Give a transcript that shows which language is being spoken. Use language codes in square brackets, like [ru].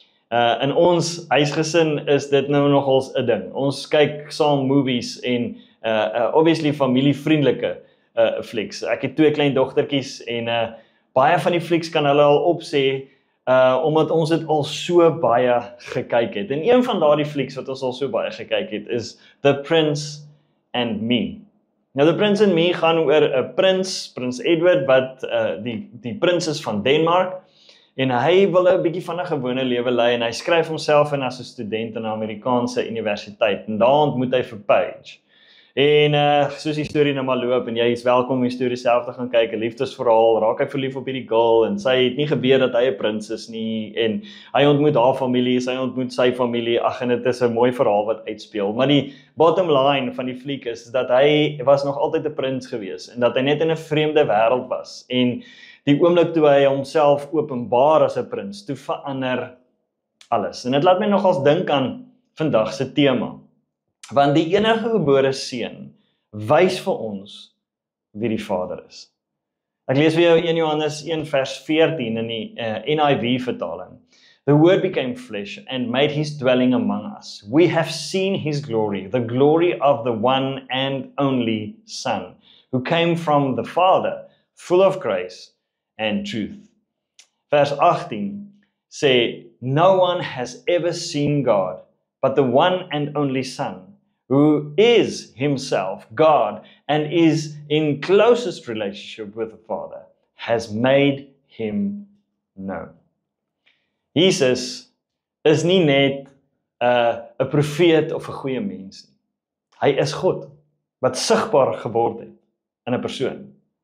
[af] In ons huisgesin is dit nou nogals 'n ding. Ons kyk saam movies en obviously familievriendelike flieks. Ek het 2 klein dogtertjies en baie van die flieks kan hulle al opsê omdat ons dit al so baie gekyk het. En een van daardie flieks wat ons al so baie gekyk het is The Prince and Me. Nou, The Prince and Me gaan oor 'n Prins Edward wat die prins is van Denemark. En hy wil 'n bietjie van 'n gewone lewe lei en hy skryf homself in as 'n student in 'n Amerikaanse universiteit en daar ontmoet hy vir Paige. En soos die storie nou maar loop en jy is welkom om die storie self te gaan kyk, 'n liefdesverhaal, raak hy verlief op hierdie girl en sy het nie geweet dat hy 'n prins is nie en hy ontmoet haar familie, sy ontmoet sy familie, ag en dit is 'n mooi verhaal wat uitspeel. Maar die bottom line van die fliek is dat hy was nog altyd 'n prins gewees en dat hy net in 'n vreemde wêreld was en die oomblik toe hy homself openbaar as 'n prins, toe verander alles. En dit laat my nogals dink aan vandag se tema. Want die enige gebore seun wys vir ons wie die Vader is. Ek lees vir jou 1 Johannes 1 vers 14 in die NIV vertaling. [en] The Word became flesh and made his dwelling among us. We have seen his glory, the glory of the one and only Son, who came from the Father, full of grace and truth. [af] Vers 18 sê, [en] no one has ever seen God, but the one and only Son, who is himself God and is in closest relationship with the Father, has made him known. [af] Jesus is nie net 'n profeet of 'n goeie mens nie. Hy is God wat sigbaar geword het in 'n persoon.